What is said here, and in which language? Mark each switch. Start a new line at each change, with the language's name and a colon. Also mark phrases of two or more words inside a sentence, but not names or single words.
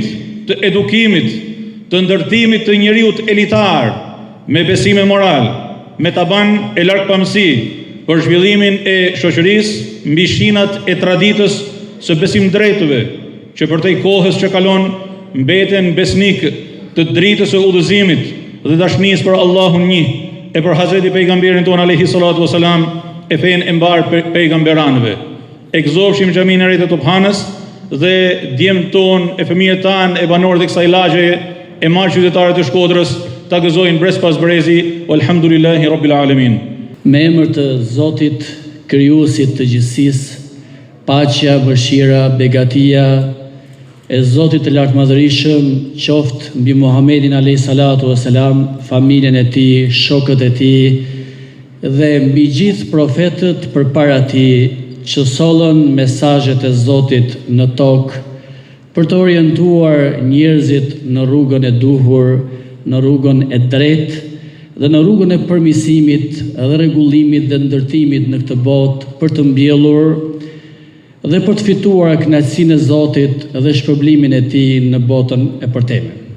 Albanian: të edukimit, të ndërtimit të njeriut elitar, me besime moral, me taban e largpamësi, për zhvillimin e shoqërisë mbi shinat e traditës së besimdrejtëve, që përtej kohës që kalon mbeten besnik të dritës së udhëzimit dhe dashurisë për Allahun një, e për Hazreti pejgamberin ton
Arabic: عليه الصلاة والسلام,
Albanian: e fen e mbar pejgamberanëve. E gëzofshim xhamin e re të Tophanës dhe djemtë ton, e fëmijët tan, e banorët e kësaj lagje, e marrë qytetarët e Shkodrës ta gëzojnë brez pas brezi,
Arabic: والحمد لله رب العالمين.
Albanian: Me emër të Zotit, krijuesit të gjithësisë, paqja, mëshira, begatia e Zotit të lartëmadhërisëm qoftë mbi Muhamedit
Arabic: عليه الصلاة والسلام,
Albanian: familjen e tij, shokët e tij dhe mbi gjithë profetët përpara tij që sollën mesazhet e Zotit në tokë për të orientuar njerëzit në rrugën e duhur, në rrugën e drejtë dhe në rrugën e përmirësimit dhe rregullimit dhe ndërtimit në këtë botë, për të mbjellur dhe për të fituar kënaqësinë e Zotit dhe shpërblimin e tij në botën e përteme.